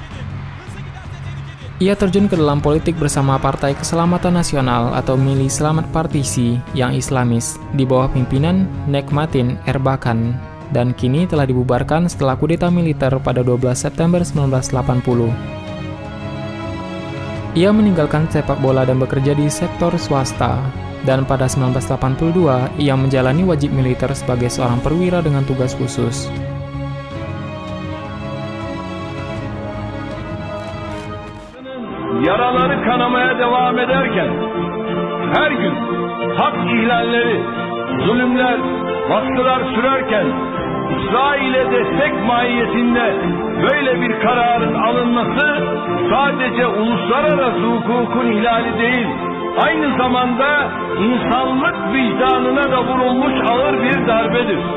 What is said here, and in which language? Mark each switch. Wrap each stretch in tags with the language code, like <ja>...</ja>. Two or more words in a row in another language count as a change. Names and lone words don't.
<id>Ia terjun ke dalam politik bersama Partai Keselamatan Nasional atau Milli Selamat Partisi yang Islamis di bawah pimpinan Nekmatin Erbakan dan kini telah dibubarkan setelah kudeta militer pada 12 September 1980. Ia meninggalkan sepak bola dan bekerja di sektor swasta, dan pada 1982 ia menjalani wajib militer sebagai seorang perwira dengan tugas khusus.</id> <tr>Yaraları kanamaya devam ederken her gün hak ihlalleri, zulümler, baskılar sürerken İsrail'e destek mahiyetinde böyle bir kararın alınması sadece uluslararası hukukun ihlali değil, aynı zamanda insanlık vicdanına da vurulmuş ağır bir darbedir.</tr>